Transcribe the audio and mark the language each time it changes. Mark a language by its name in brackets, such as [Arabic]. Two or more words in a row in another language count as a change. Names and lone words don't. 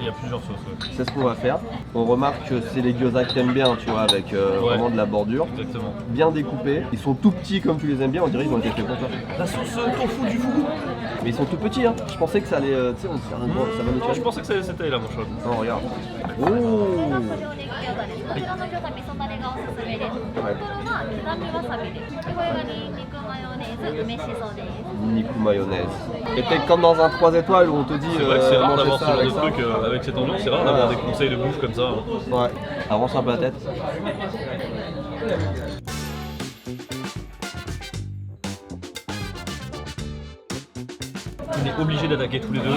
[French] Il y a plusieurs sauces. Ouais. C'est ce qu'on va faire. On remarque que c'est les gyoza que t'aimes bien, tu vois, avec vraiment de la bordure. Exactement. Bien découpés. Ils sont tout petits comme tu les aimes bien, on dirait qu'ils ont été faits pour toi. La sauce tofu du fougou. Mais ils sont tout petits hein. Je pensais que ça allait... tu sais, ça va Non, nous je pensais que c'était là mon choix. Non regarde. Oh. [Japanese] こちらの餃子味噌だれがおすすめです。袋は刻みわさびです。これがニンニクマヨネーズ梅しそです。ニク マヨネーズ. [French] Et t'es comme dans un 3 étoiles où on te dit C'est vrai que c'est rare manger d'avoir ce ça genre avec de ça. truc avec cette ambiance, c'est rare d'avoir des conseils de bouffe comme ça. Ouais. Avance un peu la tête. On est obligé d'attaquer tous les deux.